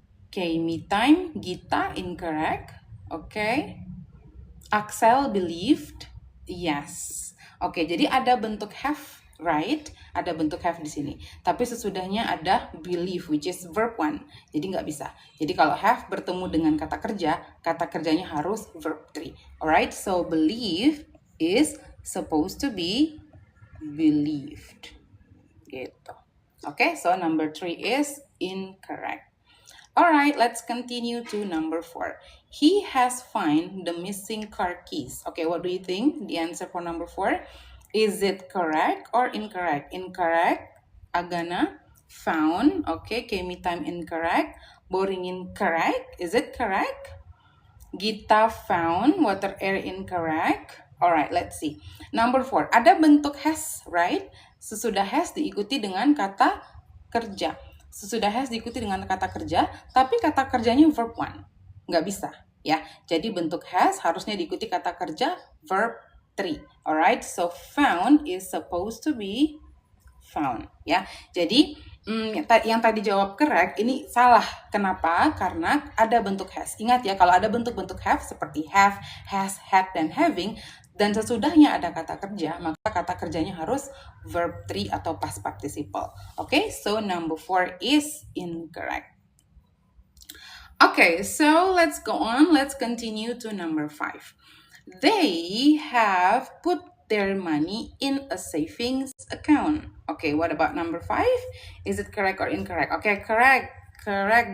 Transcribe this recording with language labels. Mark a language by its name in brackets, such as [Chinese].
[English] Okay, me time, Gita, incorrect. Okay. Axel believed. Yes. [Indonesian] Oke, jadi ada bentuk have, right? Ada bentuk have di sini. Tapi sesudahnya ada [English] believe, which is verb 1. [Indonesian] Jadi nggak bisa. Jadi kalau have bertemu dengan kata kerjanya harus verb 3. [English] Alright, so believe is supposed to be believed. Gitu. Oke, so number 3 is incorrect. Alright, let's continue to number 4. He has found the missing car keys. Okay, what do you think? The answer for number 4. Is it correct or incorrect? Incorrect. Agana found. Okay, Kemi time incorrect. Boring incorrect. Is it correct? Gita found. Water air incorrect. Alright, let's see. Number 4. [Indonesian] Ada bentuk has, right? Sesudah has diikuti dengan kata kerja. Sesudah has diikuti dengan kata kerja, tapi kata kerjanya verb 1. Nggak bisa, ya. Jadi bentuk has harusnya diikuti kata kerja verb 3. [English] Alright, so found is supposed to be found, ya. [Indonesian] Jadi yang tadi jawab correct ini salah. Kenapa? Karena ada bentuk has. Ingat ya, kalau ada bentuk-bentuk have seperti have, has, had, dan having, dan sesudahnya ada kata kerja, maka kata kerjanya harus verb 3 atau past participle. [English] Okay, so number 4 is incorrect. Okay, so let's go on. Let's continue to number 5. They have put their money in a savings account. Okay, what about number 5? Is it correct or incorrect? Okay, correct. Correct.